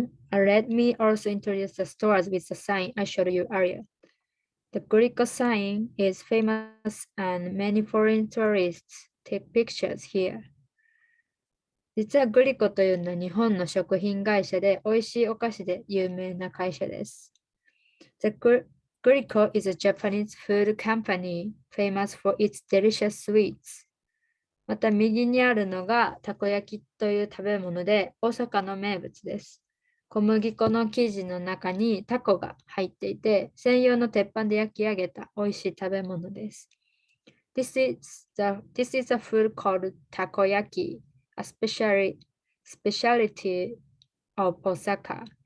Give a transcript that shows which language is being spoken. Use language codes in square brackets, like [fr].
[en] Let me also introduce the stores with the sign I showed you earlier. The Greco sign is famous and many foreign tourists take pictures here. [ja] 実はグリコというのは日本の食品会社で美味しいお菓子で有名な会社です。 [en] The Grico is a Japanese food company famous for its delicious sweets. [ja] また右にあるのがたこ焼きという食べ物で大阪の名物です。小麦粉の生地の中にタコが入っていて専用の鉄板で焼き上げた美味しい食べ物です。 [en] This is a food called takoyaki, a specialty of Osaka.